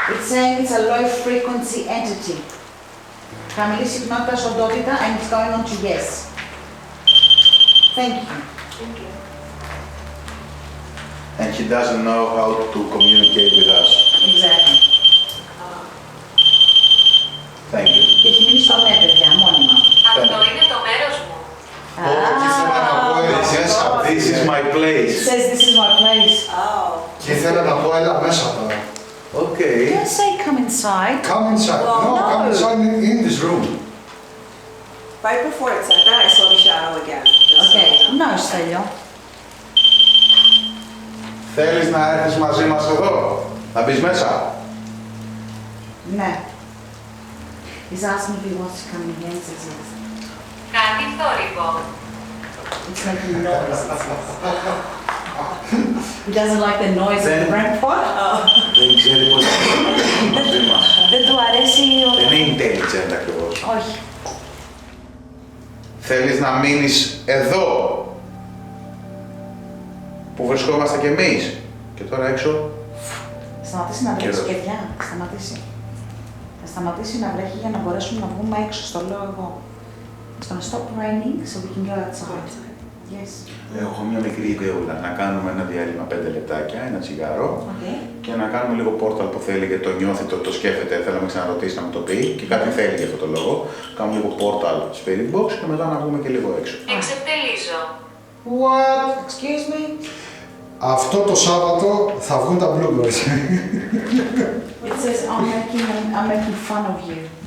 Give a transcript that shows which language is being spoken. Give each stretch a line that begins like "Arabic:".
English: It's saying it's a low frequency entity.
Greek: Χαμηλή συχνότητα οντότητα
English: and it's going on to yes. Thank you. Thank you. And he doesn't know how to communicate with us. Exactly. Thank you.
Greek: Και έχει μείνει στο ναι, παιδιά, μόνιμα. Αυτό είναι το μέρος μου. Και ήθελα να πω
English: This is my place. It says this is my place. Oh,
Greek: Και ήθελα να πω έλα μέσα τώρα.
English: Okay. Don't say come inside. Come inside. Well, No, come no. inside in this room. right before it said that, I saw the shadow again. Just so Okay. you know. No, Στέλιο.
Greek: Θέλεις να έρθεις μαζί μας εδώ, να μπεις μέσα. Ναι.
English: He's asking if he wants to come in here and says yes.
Greek: Κάτι θόρυβο.
English: It's making noise. He doesn't like the noise of the Brentford.
Greek: Δεν ξέρει πώς θα είναι μαζί μας. Δεν του αρέσει ο... Δεν είναι intelligent ακριβώς. Όχι. Θέλεις να μείνεις εδώ που βρισκόμαστε κι εμείς. Και τώρα έξω. Σταματήσει να βρέχει, Καιρός. παιδιά. Σταματήσει. Θα σταματήσει να βρέχει για να μπορέσουμε να βγούμε έξω, στο λέω εγώ.
English: It's gonna stop raining so we can go outside. Yes.
Greek: Έχω μια μικρή ιδεούλα. Να κάνουμε ένα διάλειμμα 5 λεπτάκια, ένα τσιγάρο.
English: Okay.
Greek: Και να κάνουμε λίγο πόρταλ που θέλει γιατί το νιώθει, το σκέφτεται, θέλει να με ξαναρωτήσει να μου το πει και κάτι θέλει για αυτό το λόγο. Κάνουμε λίγο πόρταλ spirit box και μετά να βγούμε και λίγο έξω. Εξευτελίζω.
English: What? Excuse me?
Greek: Αυτό το Σάββατο θα βγουν τα bloopers.
English: It says I'm making fun of you.